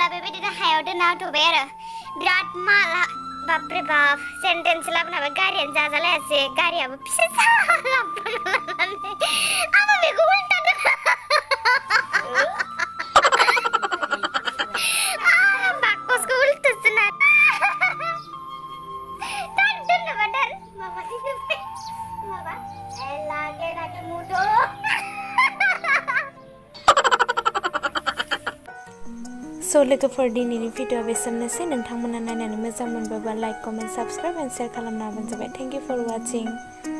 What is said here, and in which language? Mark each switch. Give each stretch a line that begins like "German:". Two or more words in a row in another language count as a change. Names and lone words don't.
Bodo: बेबायदिनो हायाव दोनना होथ'बाय आरो बिराद माला बापरे बाप सेन्टेन्स लाबोनाबो गारियानो जाजालायासै गारियाबो फिसा लाबोनानै आङो बेखौ उल्टा बाकसखौ उल्टासो ना दोननोबा दोन माबा लागे लागे मुदो So लोगोफोर दिनैनि भिडिअ बेसेनोसै नोंथांमोना नायनानै मोजां मोनबोबा
English: like comment subscribe and share
Bodo: खालामना होबानो जाबाय
English: thank you for watching